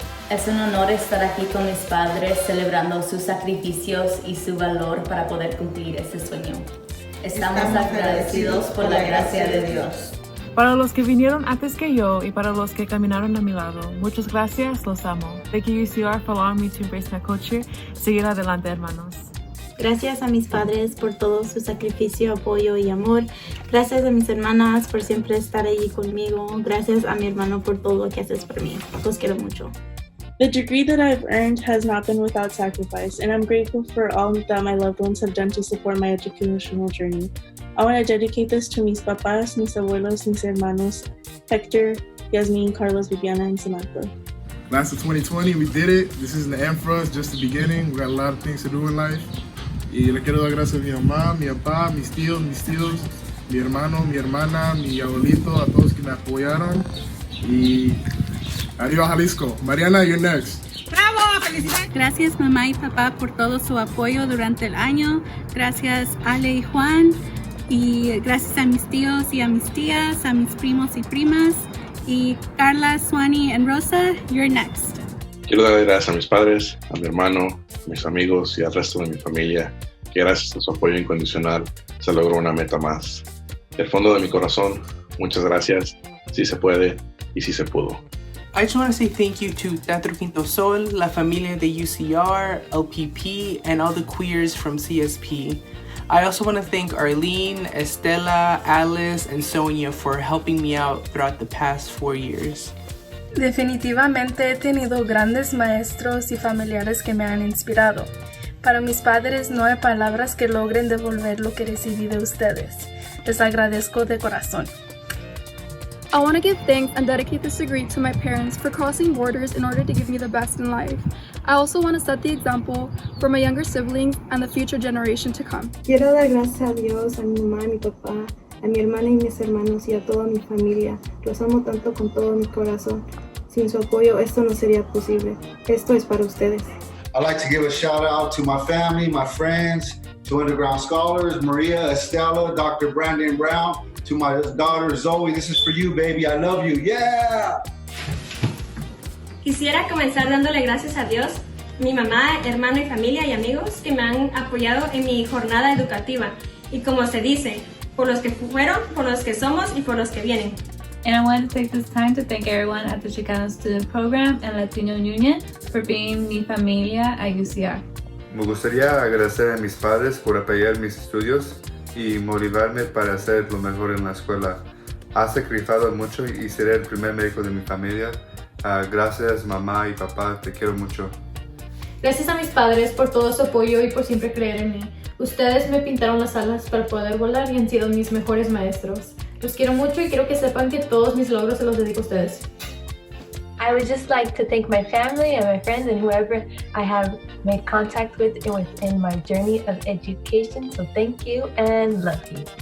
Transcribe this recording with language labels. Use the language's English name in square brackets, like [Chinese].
[Spanish] Es un honor estar aquí con mis padres celebrando sus sacrificios y su valor para poder cumplir este sueño. Estamos agradecidos por la gracia de Dios. Para los que vinieron antes que yo y para los que caminaron a mi lado, muchas gracias, los amo. [English] Thank you UCR for allowing me to embrace my culture. [Spanish] Seguir adelante, hermanos. Gracias a mis padres por todo su sacrificio, apoyo y amor. Gracias a mis hermanas por siempre estar allí conmigo. Gracias a mi hermano por todo lo que haces por mí. Los quiero mucho. [English] The degree that I've earned has not been without sacrifice, and I'm grateful for all that my loved ones have done to support my educational journey. I want to dedicate this to [Spanish] mis papás, mis abuelos, mis hermanos, [English] Hector, Yasmin, Carlos, Viviana, and Samantha. Class of 2020, we did it. This isn't the end for us, just the beginning. We got a lot of things to do in life. [Spanish] Y le quiero dar gracias a mi mamá, mi papá, mis tíos, mi hermano, mi hermana, mi abuelito, a todos que me apoyaron. Y adiós, Jalisco. Mariana, [English] you're next. [Spanish] ¡Bravo! ¡Felicidades! Gracias mamá y papá por todo su apoyo durante el año. Gracias Ale y Juan. Y gracias a mis tíos y a mis tías, a mis primos y primas. Y Carla, Suani y Rosa, [English] you're next. [Spanish] Quiero dar gracias a mis padres, a mi hermano, a mis amigos y al resto de mi familia, que gracias a su apoyo incondicional se logró una meta más. Del fondo de mi corazón, muchas gracias. Sí se puede y sí se pudo. [English] I just want to say thank you to Teatro Quinto Sol, la familia de UCR, LPP, and all the queers from CSP. I also want to thank Arlene, Estela, Alice, and Sonia for helping me out throughout the past 4 years. [Spanish] Definitivamente he tenido grandes maestros y familiares que me han inspirado. Para mis padres no hay palabras que logren devolver lo que recibí de ustedes. Les agradezco de corazón. [English] I want to give thanks and dedicate this degree to my parents for crossing borders in order to give me the best in life. I also want to set the example for my younger siblings and the future generation to come. [Spanish] Quiero dar gracias a Dios, a mi mamá, a mi papá, a mi hermana y mis hermanos y a toda mi familia. Los amo tanto con todo mi corazón. Sin su apoyo esto no sería posible. Esto es para ustedes. [English] I'd like to give a shout out to my family, my friends, to Underground Scholars, Maria, Estela, Dr. Brandon Brown, to my daughter Zoe. This is for you, baby. I love you. Yeah! [Spanish] Quisiera comenzar dándole gracias a Dios, mi mamá, hermano y familia y amigos que me han apoyado en mi jornada educativa. Y como se dice, por los que fueron, por los que somos y por los que vienen. [English] And I want to take this time to thank everyone at the Chicano Student Program and Latino Union for being mi familia at UCR. [Spanish] Me gustaría agradecer a mis padres por apoyar mis estudios y motivarme para hacer lo mejor en la escuela. Ha sacrificado mucho y seré el primer médico de mi familia. Gracias mamá y papá, te quiero mucho. Gracias a mis padres por todo su apoyo y por siempre creer en mí. Ustedes me pintaron las alas para poder volar y han sido mis mejores maestros. Los quiero mucho y quiero que sepan que todos mis logros se los dedico a ustedes. [English] I would just like to thank my family and my friends and whoever I have made contact with in my journey of education. So thank you and love you.